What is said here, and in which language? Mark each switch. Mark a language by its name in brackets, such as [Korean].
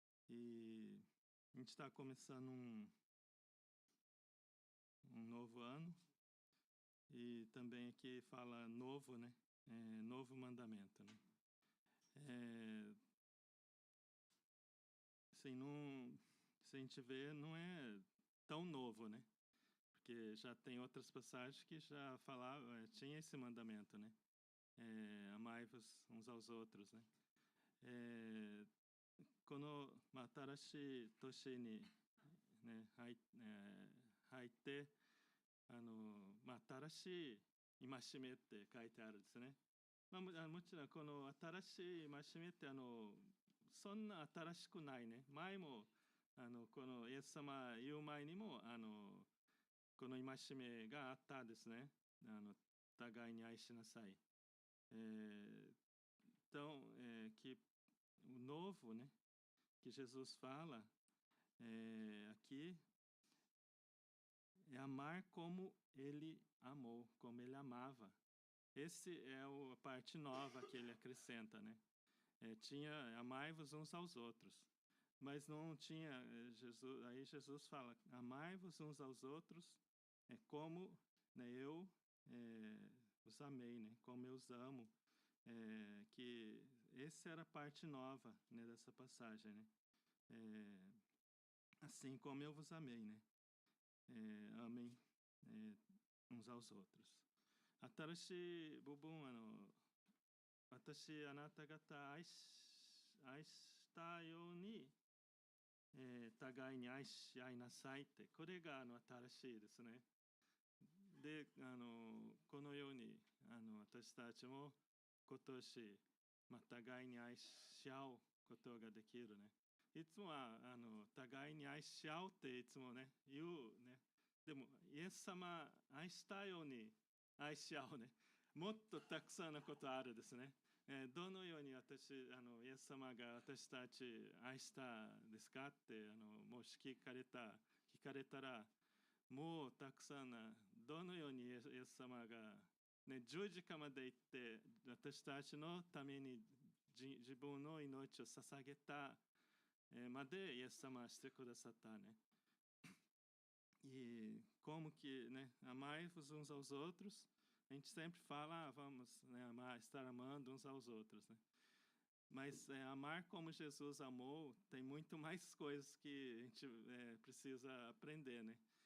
[Portuguese] E a gente está começando um novo ano, e também aqui fala novo, né, novo mandamento, né. Assim, não, se a gente vê, não é tão novo, né, porque já tem outras passagens que já falavam, tinha esse mandamento, né, amai-vos uns aos outros, né. [Japanese] この、新しい年に、ね、入って、新しい戒めって書いてあるんですね。もちろんこの新しい戒めってそんな新しくないね。前もこのイエス様言う前にもこの戒めがあったんですね。互いに愛しなさい。 [Portuguese] Então, que o novo, né, que Jesus fala aqui é amar como ele amou, como ele amava. Esse é a parte nova que ele acrescenta, né? Tinha amai-vos uns aos outros, mas não tinha Jesus. Aí Jesus fala: amai-vos uns aos outros, como, né, eu os amei, né? Como eu os amo. Que essa era a parte nova, né, dessa passagem, né? Assim como eu vos amei, né? Amem uns aos outros. [Japanese] 新しい部分私あなた方愛したように、互いに愛し合いなさいって、これが新しいですね。でこのように私たちも今年、互いに愛し合うことができるね。いつもは互いに愛し合うっていつもね言うね。でもイエス様愛したように愛し合うね。もっとたくさんのことあるですね。どのようにイエス様が私たち愛したですかってもし聞かれたら、もうたくさんどのようにイエス様が、ね、十字架まで行って私たちのために自分の命を捧げたまでイエス様はしてくださったね。 [Portuguese] E como que, né, amai-vos uns aos outros, a gente sempre fala, vamos, né, amar, estar amando uns aos outros, né? Mas amar como Jesus amou, tem muito mais coisas que a gente precisa aprender, né?